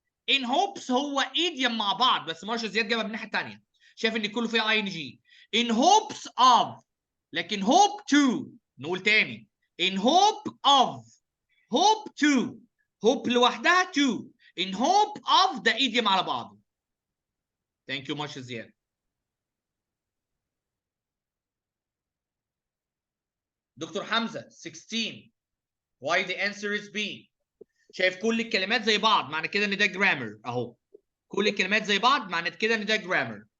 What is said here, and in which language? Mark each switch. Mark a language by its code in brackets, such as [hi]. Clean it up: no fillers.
[en] in hopes [ar] هو idiom مع بعض، بس مارشال زياد جابها من الناحيه الثانيه، شايف ان كله فيه ing. [en] in hopes of، [ar] لكن hope to، نقول تاني [en] in hope of، [ar] hope to، hope لوحدها to، in hope of ده idiom على بعضه. [en] thank you [ar] مارشال زياد. [en] Doctor حمزه 16 why the answer is B. [ar] شايف كل الكلمات زي بعض، معنى كده ان ده جرامر. اهو كل الكلمات زي بعض، معنى كده ان ده جرامر.